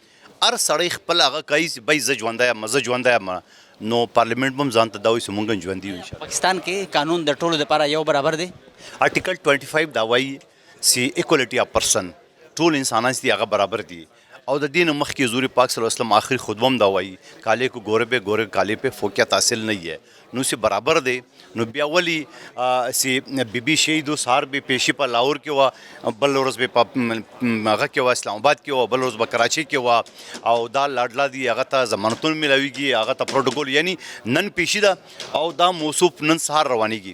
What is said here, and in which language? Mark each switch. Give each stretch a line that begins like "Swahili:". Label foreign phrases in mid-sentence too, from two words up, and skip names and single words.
Pashto: هر سړی خپل هغه کوي چې بی زه ژوندی یم، زه ژوندی یم، نو پارلیمنٹ بم ځان ته دا وایي چې مونږ ژوندي یو انشاءالله. پاکستان کې قانون د ټولو لپاره یو برابر دی. آرټیکل 25 دا وایي چې
English: equality of person,
Pashto: ټول انسانان چې هغه برابر دي. او د دین مخکې حضور پاک
Arabic: صلی الله علیه وسلم
Pashto: آخری خطبه هم دا وایي
Urdu: کالے کو گورے پہ گورے کالے پہ فوقیت حاصل نہیں ہے.
Pashto: نو سی برابر دی. نو بیا ولی سی بی بی شهیدو سهار به پیشي په لاهور کې وه، بل ورځ به په هغه کې وه اسلام آباد کې وه، بل ورځ به کراچۍ کې وه. او دا لاډلا دي، هغه ته ضمانتونه میلاویږي، هغه ته پروټوکول، یعنی نن پیشي ده او دا موصوف نن سهار روانېږي.